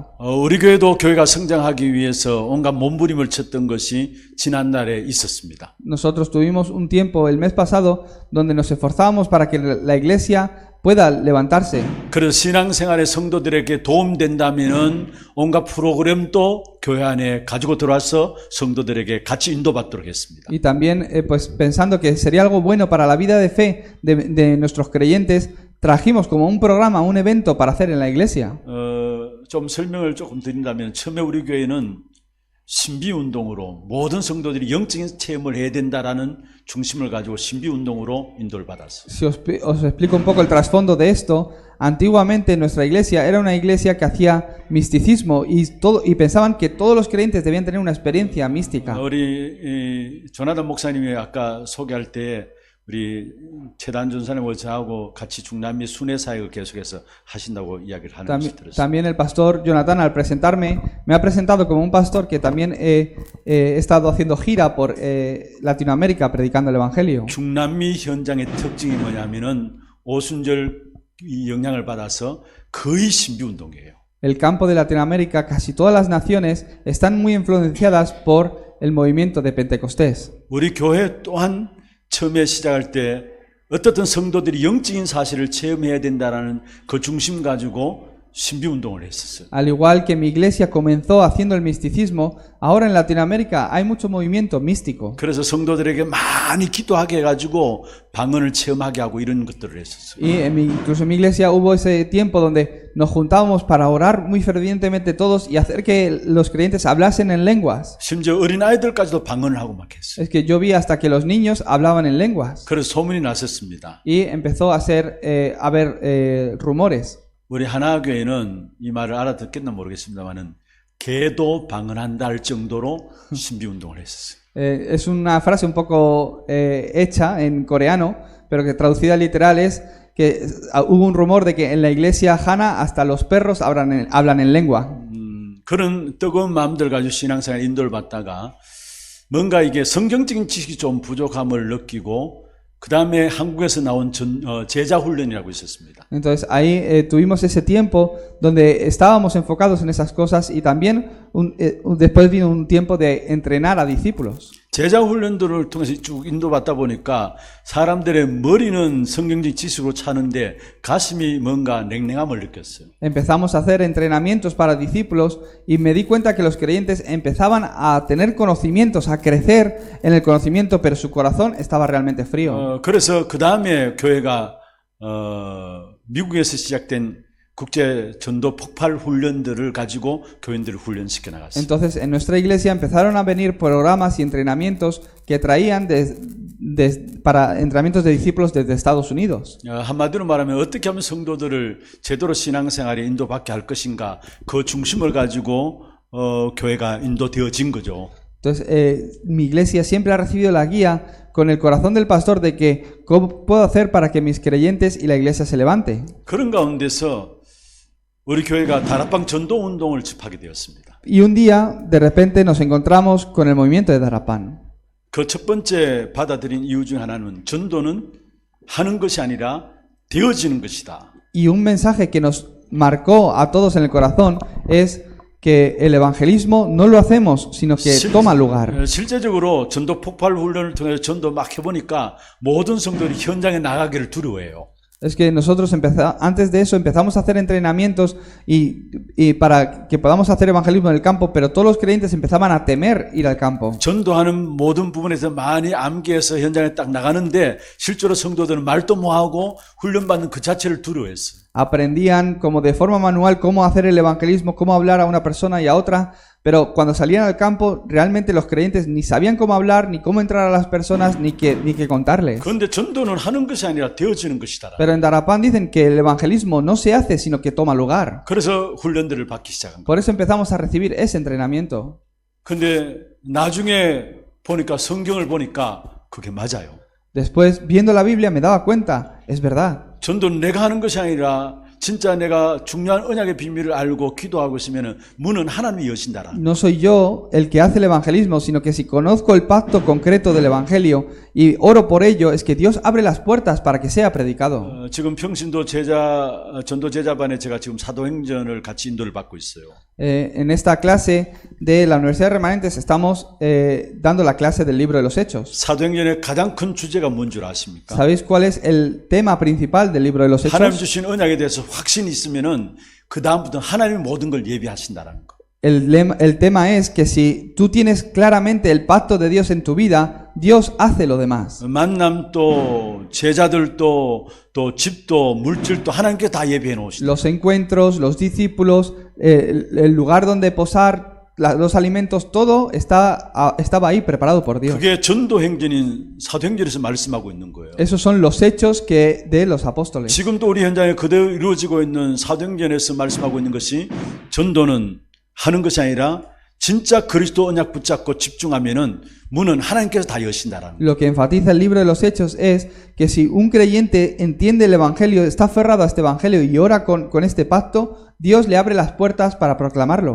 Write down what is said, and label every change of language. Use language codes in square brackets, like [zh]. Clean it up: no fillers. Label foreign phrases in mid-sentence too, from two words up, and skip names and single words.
[ko] 우리 교회도 교회가 성장하기 위해서 온갖 몸부림을 쳤던 것이 지난날에 있었습니다. [es] Nosotros tuvimos un tiempo el mes pasado donde nos esforzábamos para que la iglesia pueda levantarse. [ko] 그래서 신앙생활의 성도들에게 도움된다면은 온갖 프로그램도 교회 안에 가지고 들어와서 성도들에게 같이 인도받도록 했습니다. [es] Y también, pues pensando que sería algo bueno para la vida de fe de nuestros creyentes, trajimos como un programa, un evento para hacer en la iglesia. [ko] 좀 설명을 조금 드린다면 처음에 우리 교회는 신비운동으로 모든 성도들이 영적인 체험을 해야 된다라는 중심을 가지고 신비운동으로 인도를 받았어요. [es] Si os explico un poco el trasfondo de esto, antiguamente nuestra iglesia era una iglesia que hacía misticismo y pensaban que todos los creyentes debían tener una experiencia mística. [ko] 우리 조나단 목사님이 아까 소개할 때 우리 최단준 사님과 저하고 같이 중남미 순회 사역을 계속해서 하신다고 이야기를 하는 것을 들었어요. [es] También el pastor Jonathan al presentarme me ha presentado como un pastor que también he estado haciendo gira por Latinoamérica predicando el evangelio. [ko] 중남미 현장의 특징이 뭐냐면은 오순절 영향을 받아서 거의 신비운동이에요. [es] El campo de Latinoamérica, casi todas las naciones están muy influenciadas por el movimiento de Pentecostés. [ko] 우리 교회 또한 처음에 시작할 때 어떻든 성도들이 영적인 사실을 체험해야 된다라는 그 중심 가지고 신비운동을 했었어요. [es] Al igual que mi iglesia comenzó haciendo el misticismo, ahora en Latinoamérica hay mucho movimiento místico. [ko] 그래서 성도들에게 많이 기도하게 해가지고 방언을 체험하게 하고 이런 것들을 했었어요. [es] Y incluso en mi iglesia hubo ese tiempo donde nos juntábamos para orar muy fervientemente todos y hacer que los creyentes hablasen en lenguas. [ko] 심지어 어린아이들까지도 방언을 하고 막 했어요. [es] Es que yo vi hasta que los niños hablaban en lenguas. [ko] 그래서 소문이 났었습니다. [es] Y empezó a haber rumores. [ko] 우리 하나교회는 이 말을 알아듣겠나 모르겠습니다만은 개도 방언한다 할 정도로 신비운동을 했었어요. [es] Es una frase un poco hecha en coreano, pero que traducida literal es que hubo un rumor de que en la iglesia Hana hasta los perros hablan en lengua. [ko] 그런 뜨거운 마음들 가지고 신앙생활 인도를 받다가 뭔가 이게 성경적인 지식이 좀 부족함을 느끼고 그 다음에 한국에서 나온 제자 훈련이라고 있었습니다. [es] Entonces ahí tuvimos ese tiempo donde estábamos enfocados en esas cosas y también después vino un tiempo de entrenar a discípulos. [ko] 제자 훈련들을 통해서 쭉 인도받다 보니까 사람들의 머리는 성경적 지식으로 차는데 가슴이 뭔가 냉랭함을 느꼈어요. [es] Empezamos a hacer entrenamientos para discípulos y me di cuenta que los creyentes empezaban a tener conocimientos, a crecer en el conocimiento, pero su corazón estaba realmente frío. [ko] 그래서 그 다음에 교회가 미국에서 시작된 국제 전도 폭발 훈련들을 가지고 교인들을 훈련시켜 나갔어요. [es] Entonces, en nuestra iglesia empezaron a venir programas y entrenamientos que traían para entrenamientos de discípulos desde Estados Unidos. [ko] 한마디로 말하면 어떻게 하면 성도들을 제대로 신앙생활에 인도받게 할 것인가 그 중심을 가지고 교회가 인도되어진 거죠. [es] Entonces, mi iglesia siempre ha recibido la guía con el corazón del pastor de que cómo puedo hacer para que mis creyentes y la iglesia se levante. [ko] 그런 가운데서 우리 교회가 다락방 전도 운동을 집하게 되었습니다. [es] Y un día, de repente, nos encontramos con el movimiento de Darapán. [ko] 그 첫 번째 받아들인 이유 중 하나는 전도는 하는 것이 아니라 되어지는 것이다. [es] Y un mensaje que nos marcó a todos en el corazón es que el evangelismo no lo hacemos, sino que toma lugar. [ko] 실제적으로 전도 폭발 훈련을 통해서 전도 막 해보니까 모든 성도들이 현장에 나가기를 두려워해요. [es] Es que nosotros antes de eso empezamos a hacer entrenamientos y para que podamos hacer evangelismo en el campo, pero todos los creyentes empezaban a temer ir al campo. [ko] 전도하는 모든 부분에서 많이 암기해서 현장에 딱 나가는데 실제로 성도들은 말도 못하고 훈련받는 그 자체를 두려워했어요. [es] Aprendían como de forma manual cómo hacer el evangelismo, cómo hablar a una persona y a otra, pero cuando salían al campo realmente los creyentes ni sabían cómo hablar, ni cómo entrar a las personas, ni qué contarles. [ko] 그런데 전도는 하는 것이 아니라 되어지는 것이다. [es] Pero en Darapán dicen que el evangelismo no se hace, sino que toma lugar. [ko] 그래서 훈련들을 받기 시작한 거예요. [es] Por eso empezamos a recibir ese entrenamiento. [ko] 근데 나중에 보니까 성경을 보니까 그게 맞아요. [es] Después, viendo la Biblia, me daba cuenta, es verdad. [ko] 전도는 내가 하는 것이 아니라 진짜 내가 중요한 언약의 비밀을 알고 기도하고 있으면 문은 하나님이 여신다라. [es] No soy yo el que hace el evangelismo, sino que si conozco el pacto concreto del evangelio y oro por ello, es que Dios abre las puertas para que sea predicado. [ko] 지금 평신도 전도 제자반에 제가 지금 사도행전을 같이 인도를 받고 있어요. [es] En esta clase de la Universidad de Remanentes estamos dando la clase del libro de los Hechos. [ko] 사도행전의 가장 큰 주제가 뭔 줄 아십니까? [es] ¿Sabéis cuál es el tema principal del libro de los 하나님 Hechos? [ko] 주신 언약에 대해서 확신이 있으면은 그 다음부터 하나님이 모든 걸 예비하신다라는 거. [es] El tema es que si tú tienes claramente el pacto de Dios en tu vida, Dios hace lo demás. [ko] 만남도 제자들도 또 집도 물질도 하나님께 다 예비해 놓으신다. [es] Los encuentros, los discípulos, el lugar donde posar, los alimentos, todo estaba ahí preparado por Dios. [ko] 그게 전도 행전인 사도행전에서 말씀하고 있는 거예요. [es] Esos son los hechos de los apóstoles. [ko] 지금도 우리 현장에 그대로 이루어지고 있는 사도행전에서 말씀하고 있는 것이 전도는 하는 것이 아니라 진짜 그리스도 언약 붙잡고 집중하면은 문은 하나님께서 다 여신다라는. [es] Lo que enfatiza el libro de los Hechos es que si un creyente entiende el evangelio, está aferrado a este evangelio y ora con este pacto, Dios le abre las puertas para proclamarlo.